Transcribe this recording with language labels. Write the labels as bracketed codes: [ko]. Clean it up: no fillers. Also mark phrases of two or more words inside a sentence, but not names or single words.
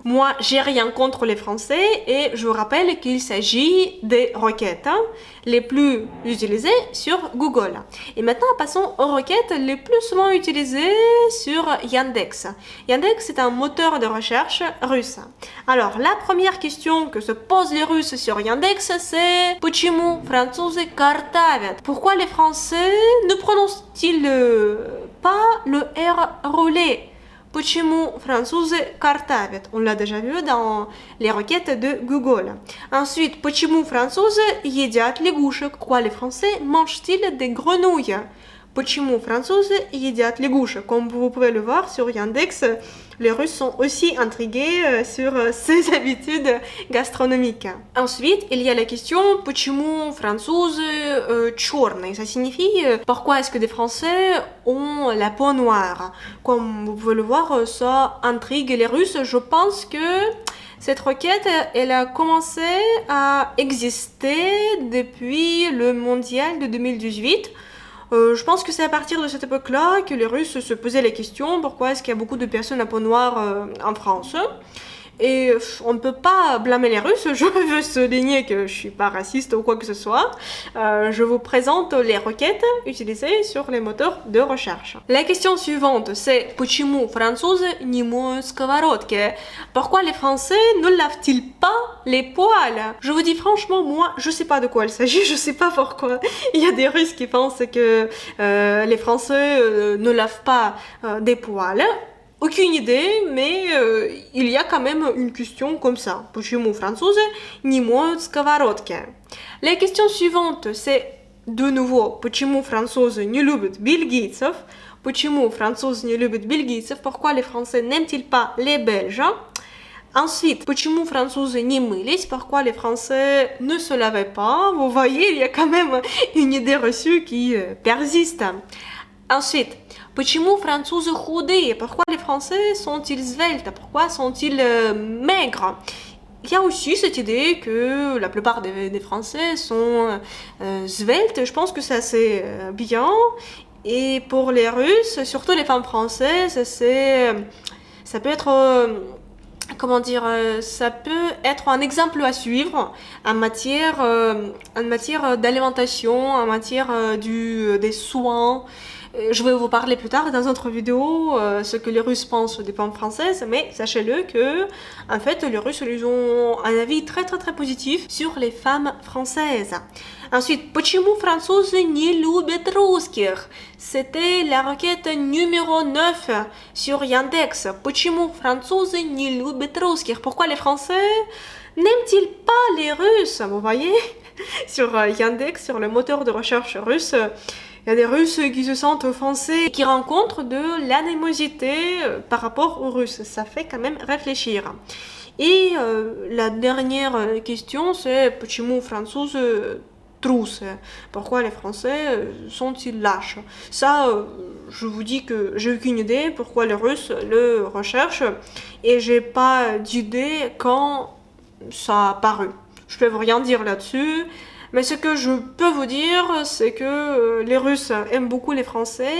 [fr] Moi, j'ai rien contre les Français et je vous rappelle qu'il s'agit des requêtes les plus utilisées sur Google. Et maintenant, passons aux requêtes les plus souvent utilisées sur Yandex. Yandex est un moteur de recherche russe. Alors, la première question que se posent les Russes sur Yandex, c'est [ru] Почему французы картавят? [fr] Pourquoi les Français ne prononcent-ils pas le R roulé? [ru] Почему французы картавят? [fr] On l'a déjà vu dans les requêtes de Google. Ensuite, [ru] почему французы едят лягушек? [fr] Pourquoi les Français mangent-ils des grenouilles? [ru] Почему французы едят лягушек? [fr] Comme vous pouvez le voir sur Yandex, les Russes sont aussi intrigués sur ses habitudes gastronomiques. Ensuite, il y a la question [ru] почему французы черные? [fr] Ça signifie pourquoi est-ce que des Français ont la peau noire? Comme vous pouvez le voir, ça intrigue les Russes. Je pense que cette requête, elle a commencé à exister depuis le mondial de 2018. Je pense que c'est à partir de cette époque-là que les Russes se posaient la question pourquoi est-ce qu'il y a beaucoup de personnes à peau noire en France. Et on ne peut pas blâmer les Russes, je veux souligner que je suis pas raciste ou quoi que ce soit. Je vous présente les requêtes utilisées sur les moteurs de recherche. La question suivante, c'est [ru] Почему французы не моют сковородки? [fr] Pourquoi les Français ne lavent-ils pas les poêles? Je vous dis franchement, moi, je sais pas de quoi il s'agit, je sais pas pourquoi. Il y a des Russes qui pensent que les Français ne lavent pas des poêles. Aucune idée, mais il y a quand même une question comme ça. [ru] Почему французы не моют сковородки? [fr] La question suivante, c'est de nouveau [ru] почему французы не любят бельгийцев? Почему французы не любят бельгийцев? [fr] Pourquoi les Français n'aiment-ils pas les Belges? Ensuite, [ru] почему французы не мылись? [fr] Pourquoi les Français ne se lavaient pas? Vous voyez, il y a quand même une idée reçue qui persiste. Ensuite, [ru] почему французы худые? [fr] Pourquoi les Français sont-ils sveltes? Pourquoi sont-ils maigres? Il y a aussi cette idée que la plupart des Français sont sveltes. Je pense que c'est assez bien. Et pour les Russes, surtout les femmes françaises, ça peut être... comment dire, ça peut être un exemple à suivre en matière d'alimentation, en matière des soins. Je vais vous parler plus tard dans une autre vidéo ce que les Russes pensent des femmes françaises, mais sachez-le que en fait les Russes ils ont un avis très positif sur les femmes françaises. Ensuite, [ru] почему французы не любят русских? [fr] C'était la requête numéro 9 sur Yandex. [ru] Почему французы не любят русских? [fr] Pourquoi les Français n'aiment-ils pas les Russes? Vous voyez, sur Yandex, sur le moteur de recherche russe, il y a des Russes qui se sentent offensés et qui rencontrent de l'animosité par rapport aux Russes. Ça fait quand même réfléchir. Et la dernière question, c'est [ru] почему французы трусы? [fr] Pourquoi les Français sont-ils lâches? Ça, je vous dis que j'ai aucune idée pourquoi les Russes le recherchent et j'ai pas d'idée quand ça a apparu. Je peux vous rien dire là-dessus. Mais ce que je peux vous dire, c'est que les Russes aiment beaucoup les Français.